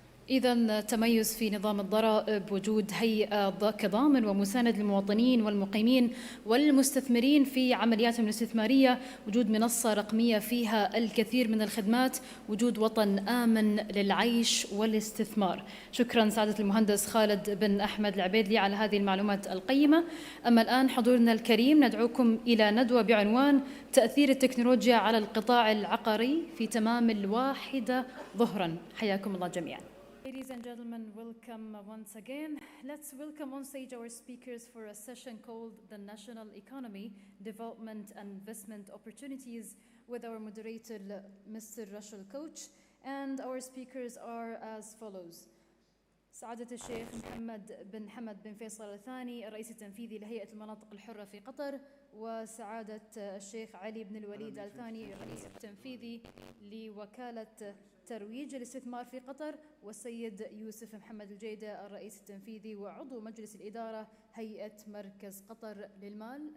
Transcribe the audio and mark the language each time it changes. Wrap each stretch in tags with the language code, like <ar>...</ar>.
<ar>إذا تميز في نظام الضرائب، وجود هيئة كضامن ومساند للمواطنين والمقيمين والمستثمرين في عملياتهم الاستثمارية، وجود منصة رقمية فيها الكثير من الخدمات، وجود وطن آمن للعيش والاستثمار. شكرا سعادة المهندس خالد بن أحمد العبيدلي على هذه المعلومات القيمة. أما الآن حضورنا الكريم ندعوكم إلى ندوة بعنوان تأثير التكنولوجيا على القطاع العقاري في تمام 1 ظهرا. حياكم الله جميعا.</ar> <en>Ladies and gentlemen, welcome once again. Let's welcome on stage our speakers for a session called The National Economy, Development and Investment Opportunities with our moderator, Mr. Russell Coach. And our speakers are as follows.</en> <ar>سعادة الشيخ محمد بن حمد بن فيصل الثاني، الرئيس التنفيذي لهيئة المناطق الحرة في قطر، وسعادة الشيخ علي بن الوليد الثاني، الرئيس التنفيذي لوكالة ترويج الاستثمار في قطر، والسيد يوسف محمد الجيدة، الرئيس التنفيذي وعضو مجلس الإدارة هيئة مركز قطر للمال.</ar>